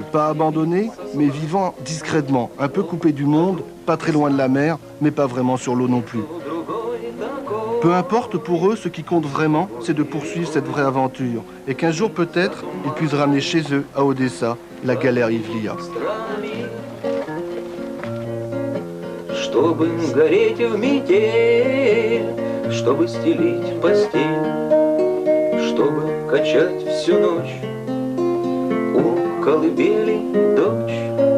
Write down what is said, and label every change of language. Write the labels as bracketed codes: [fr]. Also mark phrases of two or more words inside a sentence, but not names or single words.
[fr] Pas abandonnés, mais vivant discrètement, un peu coupés du monde, pas très loin de la mer, mais pas vraiment sur l'eau non plus. Peu importe pour eux, ce qui compte vraiment, c'est de poursuivre cette vraie aventure. Et qu'un jour peut-être, ils puissent ramener chez eux, à Odessa, la galère Ivlia. [ru] Чтобы стелить постель, чтобы качать всю ночь у колыбели дочь.